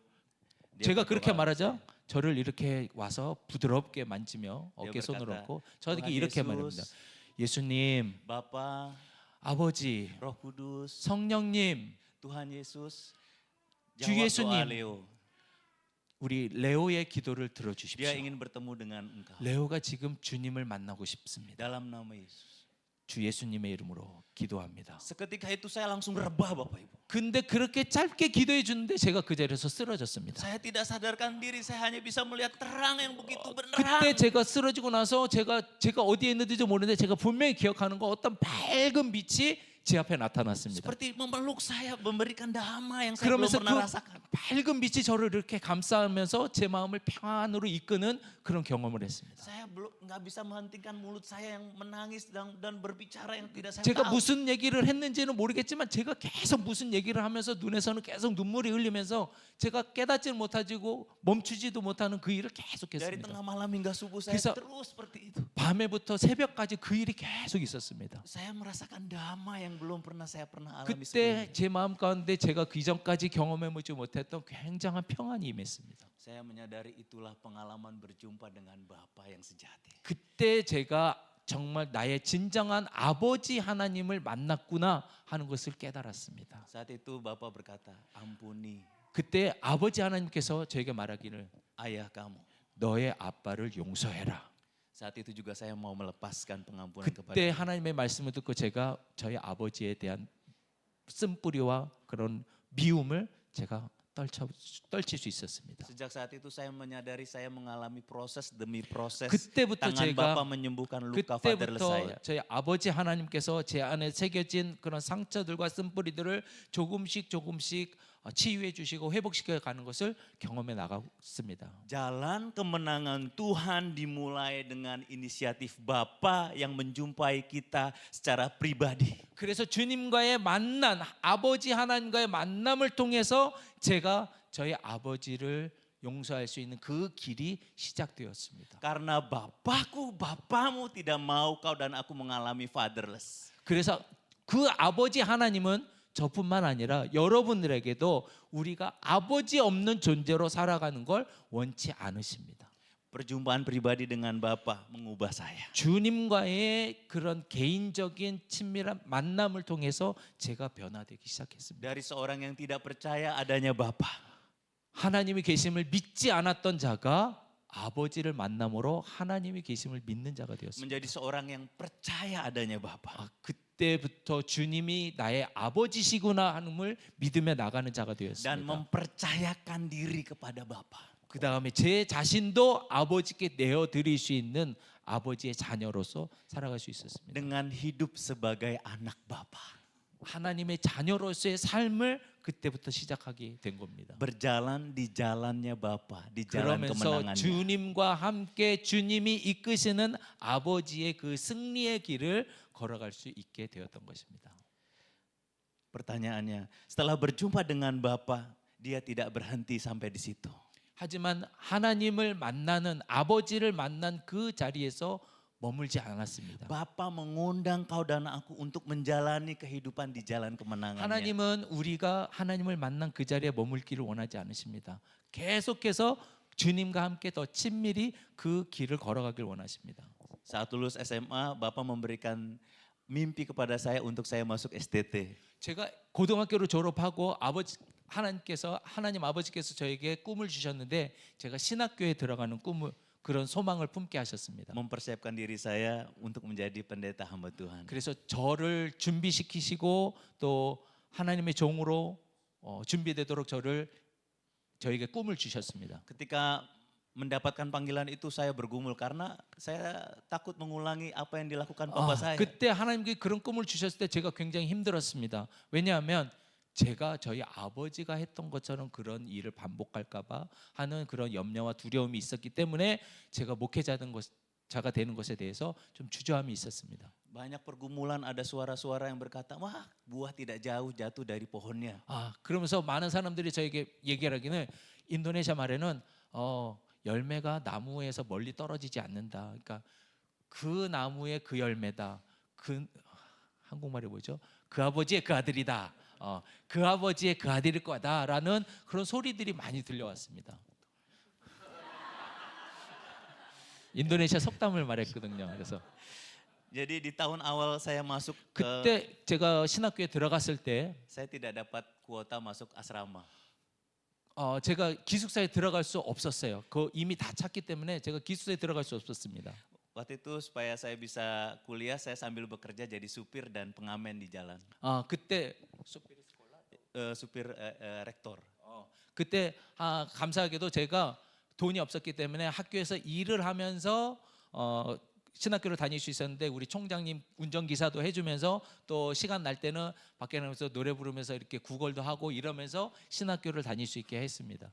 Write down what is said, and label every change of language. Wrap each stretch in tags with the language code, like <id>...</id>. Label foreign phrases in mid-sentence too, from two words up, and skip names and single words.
<id>Dia</id> <ko>제가 그렇게</ko> <id>berdoa.</id> <ko>말하죠. 저를 이렇게 와서 부드럽게 만지며 어깨 손을</ko> <id>berkata,</id> <ko>얹고 저에게</ko> <id>"Tuhan</id> <ko>이렇게</ko> <id>Yesus,</id> <ko>말합니다. 예수님,</ko> <id>Bapa,</id> <ko>아버지,</ko> <id>Roh Kudus,</id> <ko>성령님,</ko> <id>Tuhan Yesus,</id> <ko>주</ko> <id>jawab doa</id> <ko>예수님.</ko> <id>Leo.</id> <ko>우리 레오의 기도를</ko> <id>Dia</id> <ko>들어주십시오.</ko> <id>ingin bertemu dengan engkau.</id> <ko>레오가 지금 주님을 만나고 싶습니다.</ko> <id>Dalam nama Yesus.</id> <ko>주 예수님의 이름으로 기도합니다.</ko> <id>Seketika itu saya langsung rebah Bapak Ibu.</id> <ko>근데 그렇게 짧게 기도해 주는데 제가 그 자리에서 쓰러졌습니다.</ko> <id>Saya tidak sadarkan diri, saya hanya bisa melihat terang yang begitu</id> <ko>그때</ko> <id>benerang.</id> <ko>제가 쓰러지고 나서 제가 어디에 있는지도 모르는데 제가 분명히 기억하는 거 어떤 밝은 빛이 제 앞에 나타났습니다.</ko> <id>Seperti memeluk saya, memberikan damai yang saya belum</id> <ko>그러면서 그</ko> <id>pernah rasakan.</id> <ko>밝은 빛이 저를 이렇게 감싸면서 제 마음을 평안으로 이끄는 그런 경험을 했습니다.</ko> <id>Saya belum nggak bisa menghentikan mulut saya yang menangis dan berbicara yang tidak saya</id> <ko>제가</ko> <id>tahu.</id> <ko>무슨 얘기를 했는지는 모르겠지만 제가 계속 무슨 얘기를 하면서 눈에서는 계속 눈물이 흘리면서 제가 깨닫지 못하고 멈추지도 못하는 그 일을</ko> <id>Dari</id> <ko>계속했습니다.</ko> <id>tengah malam hingga subuh saya</id> <ko>그래서-</ko> <id>terus seperti itu.</id> <ko>밤에부터 새벽까지 그 일이 계속 있었습니다.</ko> <id>Saya merasakan damai yang belum pernah saya alami</id> <ko>그때</ko> <id>sebelumnya.</id> <ko>제 마음 가운데 제가 그 이전까지 경험해보지 못했던 굉장한 평안이 임했습니다.</ko> <id>Saya menyadari itulah pengalaman berjumpa dengan Bapa yang sejati.</id> <ko>그때 제가 정말 나의 진정한 아버지 하나님을 만났구나 하는 것을 깨달았습니다.</ko> <id>Saat itu Bapa berkata, ampuni</id> <ko>그때 아버지 하나님께서 저에게 말하기를</ko> <id>ayah kamu.</id> <ko>너의 아빠를 용서해라.</ko> <id>Saat itu juga saya mau melepaskan pengampunan kepada</id> <ko>그때 하나님의 말씀을 듣고 제가 저희 아버지에 대한 쓴뿌리와 그런 미움을 제가 떨칠 수 있었습니다.</ko> <id>Sejak saat itu saya menyadari saya mengalami proses demi proses.</id> <ko>그때부터</ko> <id>Tangan</id> <ko>제가</ko> <id>Bapa menyembuhkan luka fatherless saya.</id> <ko>그때부터 저희 아버지 하나님께서 제 안에 새겨진 그런 상처들과 쓴뿌리들을 조금씩 치유해 주시고 회복시켜 가는 것을 경험해 나갔습니다.</ko> <id>Jalan kemenangan Tuhan dimulai dengan inisiatif Bapa yang menjumpai kita secara pribadi.</id> <ko>그래서 주님과의 만남, 아버지 하나님과의 만남을 통해서 제가 저희 아버지를 용서할 수 있는 그 길이 시작되었습니다.</ko> <id>Karena Bapakku, Bapamu tidak mau kau dan aku mengalami fatherless.</id> <ko>그래서 그 아버지 하나님은 저뿐만 아니라 여러분들에게도 우리가 아버지 없는 존재로 살아가는 걸 원치 않으십니다.</ko> <id>Perjumpaan pribadi dengan Bapa mengubah saya.</id> <ko>주님과의 그런 개인적인 친밀한 만남을 통해서 제가 변화되기 시작했습니다.</ko> <id>Dari seorang yang tidak percaya adanya Bapa,</id> <ko>하나님의 계심을 믿지 않았던 자가 아버지를 만남으로 하나님의 계심을 믿는 자가 되었습니다.</ko> <id>menjadi seorang yang percaya adanya Bapa.</id> <ko>그때부터 주님이 나의 아버지시구나 하는을 믿으며 나가는 자가</ko> <id>Dan</id> <ko>되었습니다.</ko> <id>mempercayakan diri kepada Bapa.</id> <ko>그 다음에 제 자신도 아버지께 내어드릴 수 있는 아버지의 자녀로서 살아갈 수 있었습니다.</ko> <id>Dengan hidup sebagai anak Bapa.</id> <ko>하나님의 자녀로서의 삶을 그때부터 시작하게 된 겁니다.</ko> <id>Berjalan di jalannya Bapa, di jalan</id> <ko>그러면서</ko> <id>kemenangannya.</id> <ko>주님과 함께 주님이 이끄시는 아버지의 그 승리의 길을 걸어갈 수 있게 되었던 것입니다.</ko> <id>Pertanyaannya, setelah berjumpa dengan Bapa, dia tidak berhenti sampai di situ.</id> <ko>하지만 하나님을 만나는 아버지를 만난 그 자리에서 머물지 않았습니다. Bapa mengundang kau dan aku untuk menjalani kehidupan di jalan kemenangannya. 하나님은 우리가 하나님을 만난 그 자리에 머물기를 원하지 않으십니다. 계속해서 주님과 함께 더 친밀히 그 길을 걸어가길 원하십니다.</ko> <id>Saat lulus SMA, Bapak memberikan mimpi kepada saya untuk saya masuk STT.</id> <ko>제가 고등학교를 졸업하고 하나님 아버지께서 저에게 꿈을 주셨는데 제가 신학교에 들어가는 꿈을 그런 소망을 품게 하셨습니다.</ko> <id>Mempersiapkan diri saya untuk menjadi pendeta hamba Tuhan.</id> <ko>그래서 저를 준비시키시고 또 하나님의 종으로 준비되도록 저에게 꿈을 주셨습니다.</ko> <id>Ketika mendapatkan panggilan itu saya bergumul karena saya takut mengulangi apa yang dilakukan papa saya.</id> <ko>그때 하나님께 그런 꿈을 주셨을 때 제가 굉장히 힘들었습니다. 왜냐하면 제가 저희 아버지가 했던 것처럼 그런 일을 반복할까봐 하는 그런 염려와 두려움이 있었기 때문에 제가 자가 되는 것에 대해서 좀 주저함이 있었습니다.</ko> <id>Banyak pergumulan, ada suara-suara yang berkata, wah buah tidak jauh jatuh dari pohonnya.</id> <ko>그러면서 많은 사람들이 저에게 얘기하기는 인도네시아 말에는 열매가 나무에서 멀리 떨어지지 않는다. 그러니까 그 나무의 그 열매다. 그 한국말이 뭐죠? 그 아버지의 그 아들이다. 그 아버지의 그 아들일 거다라는 그런 소리들이 많이 들려왔습니다. 인도네시아 속담을 말했거든요. 그래서</ko> <id>Jadi di tahun awal saya masuk ke,</id> <ko>그때 제가 신학교에 들어갔을 때</ko> <id>saya tidak dapat kuota masuk asrama.</id> <ko>제가 기숙사에 들어갈 수 없었어요. 이미 다 찼기 때문에 제가 기숙사에 들어갈 수 없었습니다.</ko> <id>Waktu itu supaya saya bisa kuliah, saya sambil bekerja jadi supir dan pengamen di jalan.</id> <ko>그때</ko> <id>Supir rektor.</id> <ko>그때 감사하게도 제가 돈이 없었기 때문에 학교에서 일을 하면서 신학교를 다닐 수 있었는데 우리 총장님 운전기사도 해주면서 또 시간 날 때는 밖에 나가서 노래 부르면서 이렇게 구걸도 하고 이러면서 신학교를 다닐 수 있게 했습니다.</ko>